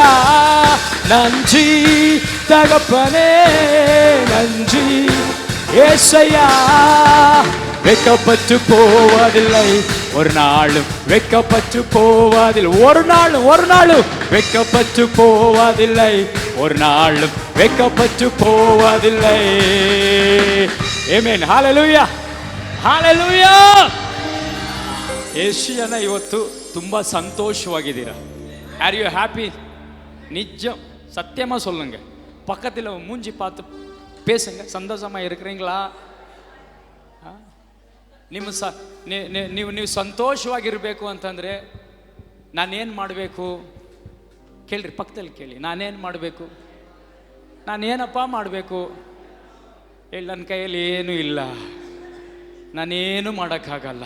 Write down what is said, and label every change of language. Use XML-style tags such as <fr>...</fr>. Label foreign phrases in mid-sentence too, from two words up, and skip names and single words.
<ta>நன்றி தகப்பனே, நன்றி ஏசையா. வெக்கப்பட்டு போவதில்லை, ஒரு நாளும் வெக்கப்பட்டு போவதில்லை. ஒரு நாளும் வெக்கப்பட்டு போவதில்லை, ஒரு நாளும் வெக்கப்பட்டு போவதில்லை.</ta> <kn>ಆಮೆನ್. ಹಲ್ಲೆಲೂಯಾ, ಹಲ್ಲೆಲೂಯಾ. ಯೇಸುವನ ಇವತ್ತು ತುಂಬಾ ಸಂತೋಷವಾಗಿದ್ದೀರಾ?</kn> <en>Are you happy?</en> <ta>நிஜம் சத்தியமாக சொல்லுங்க. பக்கத்தில் மூஞ்சி பார்த்து பேசுங்க. சந்தோஷமாக இருக்கிறீங்களா?</ta> <kn>ನೀವು ಸಂತೋಷವಾಗಿರಬೇಕು ಅಂತಂದರೆ ನಾನೇನು ಮಾಡಬೇಕು ಕೇಳ್ರಿ. ಪಕ್ಕದಲ್ಲಿ ಕೇಳಿ, ನಾನೇನು ಮಾಡಬೇಕು? ನಾನೇನಪ್ಪ ಮಾಡಬೇಕು ಹೇಳಿ. ನನ್ನ ಕೈಯಲ್ಲಿ ಏನೂ ಇಲ್ಲ, ನಾನೇನು ಮಾಡೋಕ್ಕಾಗಲ್ಲ.</kn>